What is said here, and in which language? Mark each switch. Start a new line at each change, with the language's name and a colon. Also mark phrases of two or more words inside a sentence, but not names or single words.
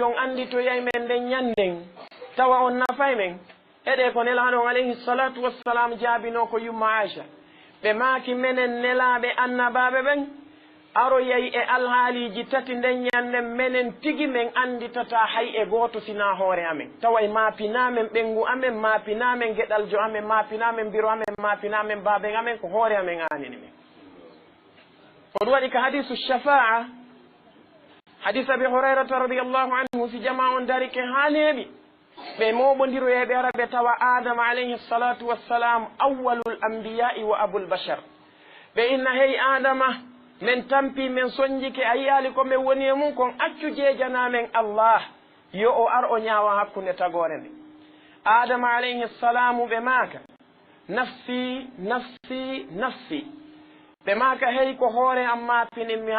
Fula: on andi to yay men nden ñanden tawa on nafay men eɗe ko nelaɗon
Arabic: عليه الصلاة والسلام
Fula: jaabino ko yumma aicha ɓe maaki menen nelaaɓe annabaaɓe ɓen aro yeyi e alhaaliji tati nden ñande menen tigi men anditata hay e gooto sina hoore amen tawa e maapinaamen ɓenngu amen maapinaamen geɗaljo amen maapinaamen biro amen maapinaamen baaben amen ko hoore amen aanini men ko ɗum waɗi ko hadisu shafa'a hadis abi hurairata
Arabic: رضي الله عنه
Fula: si jama on dari ke haaneeɓi ɓe moɓondiroyeɓe ara ɓe tawa adama
Arabic: عليه الصلاة والسلام أول الأنبياء وأبو البشر
Fula: ɓe inna hey adama men tampi men soñjike a yiyali ko men woni e mum kon accu jeejanamen allah yo o ar o ñaawa hakkunde tagore nde adama
Arabic: عليه السلام
Fula: ɓe maaka
Arabic: نفسي نفسي نفسي
Fula: ɓe maaka hey ko hoore am maapinin mi